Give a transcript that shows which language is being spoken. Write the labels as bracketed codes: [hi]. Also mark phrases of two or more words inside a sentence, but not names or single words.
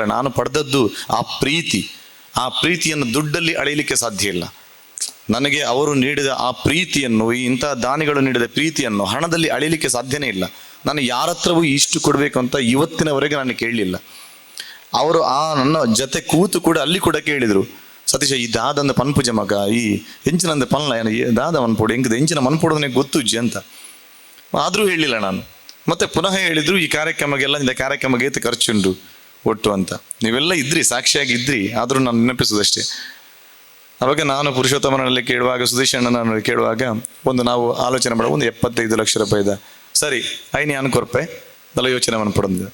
[kn] ನಾನು ಪಡೆದದ್ದು ಆ ಪ್ರೀತಿಯನ್ನು ದುಡ್ಡಲ್ಲಿ ಅಳೆಯಲಿಕ್ಕೆ ಸಾಧ್ಯ ಇಲ್ಲ. ನನಗೆ ಅವರು ನೀಡಿದ ಆ ಪ್ರೀತಿಯನ್ನು, ಇಂತಹ ದಾನಿಗಳು ನೀಡಿದ ಪ್ರೀತಿಯನ್ನು ಹಣದಲ್ಲಿ ಅಳಿಲಿಕ್ಕೆ ಸಾಧ್ಯನೇ ಇಲ್ಲ. ನಾನು ಯಾರ ಹತ್ರವೂ ಇಷ್ಟು ಕೊಡಬೇಕು ಅಂತ ಇವತ್ತಿನವರೆಗೆ ನಾನು ಕೇಳಲಿಲ್ಲ. ಅವರು ನನ್ನ ಜೊತೆ ಕೂತು ಕೂಡ ಅಲ್ಲಿ ಕೂಡ ಕೇಳಿದರು, ಸತೀಶ [tcy] ಈ ದಾದಂದ ಪನ್ಪುಜ ಮಗ ಈ ಎಂಚಿನಂದ ಪನ್ಲ ದಾದ ಮನ್ಪೋಡು ಹೆಂಗದ ಎಂಚಿನ ಮನ್ಪೋಡು [kn] ನನಗೆ ಗೊತ್ತುಜ್ಜಿ ಅಂತ. ಆದರೂ ಹೇಳಿಲ್ಲ ನಾನು. ಮತ್ತೆ ಪುನಃ ಹೇಳಿದ್ರು, [tcy] ಈ ಕಾರ್ಯಕ್ರಮಗೆಲ್ಲ ಇಂದ ಕಾರ್ಯಕ್ರಮಕ್ಕೆ ಏತು ಖರ್ಚುಂಡು ಒಟ್ಟು [kn] ಅಂತ. ನೀವೆಲ್ಲ ಇದ್ರಿ, ಸಾಕ್ಷಿಯಾಗಿದ್ರಿ, ಆದರೂ ನಾನು ನೆನಪಿಸೋದಷ್ಟೇ. ಅವಾಗ ನಾನು ಪುರುಷೋತ್ತಮನಲ್ಲಿ ಕೇಳುವಾಗ, ಸುಧೀಶ್ ಅಣ್ಣನಲ್ಲಿ ಕೇಳುವಾಗ ನಾವು ಆಲೋಚನೆ ಮಾಡೋ 75 ಲಕ್ಷ [tcy] ರೂಪಾಯಿದ ಸರಿ ಐನಿ ಅನ್ಕೊರ್ಪೆ [kn] ಎಲ್ಲ ಯೋಚನೆ ಮಾಡ್ಪಡೋದು.